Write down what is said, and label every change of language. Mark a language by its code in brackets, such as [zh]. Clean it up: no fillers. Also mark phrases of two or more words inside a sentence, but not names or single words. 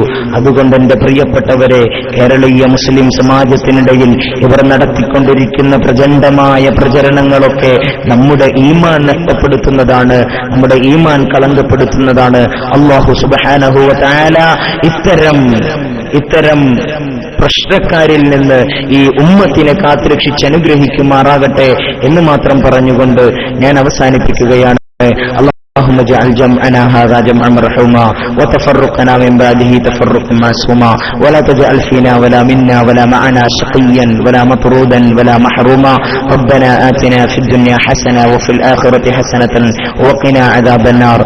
[ml] അതുകൊണ്ട് എന്റെ പ്രിയപ്പെട്ടവരെ, കേരളീയ മുസ്ലിം സമാജത്തിനിടയിൽ ഇവർ നടത്തിക്കൊണ്ടിരിക്കുന്ന പ്രചണ്ഡമായ പ്രചരണങ്ങളൊക്കെ നമ്മുടെ ഈമാൻ നഷ്ടപ്പെടുത്തുന്നതാണ്, നമ്മുടെ ഈമാൻ കളങ്കപ്പെടുത്തുന്നതാണ്. [ar] الله سبحانه وتعالى [ml] ഇത്തരം പ്രശ്നക്കാരിൽ നിന്ന് ഈ ഉമ്മത്തിനെ കാത്തുരക്ഷിച്ച് അനുഗ്രഹിക്കുമാറാകട്ടെ എന്ന് മാത്രം പറഞ്ഞുകൊണ്ട് ഞാൻ അവസാനിപ്പിക്കുകയാണ്. [ar] اللهم اجعل جمعنا هذا جمعا مرحوما وتفرقنا من بعده تفرقا معصوما ولا تجعل فينا ولا منا ولا معنا شقيا ولا مطرودا ولا محروما. ربنا آتنا في الدنيا حسنة وفي الآخرة حسنة وقنا عذاب النار.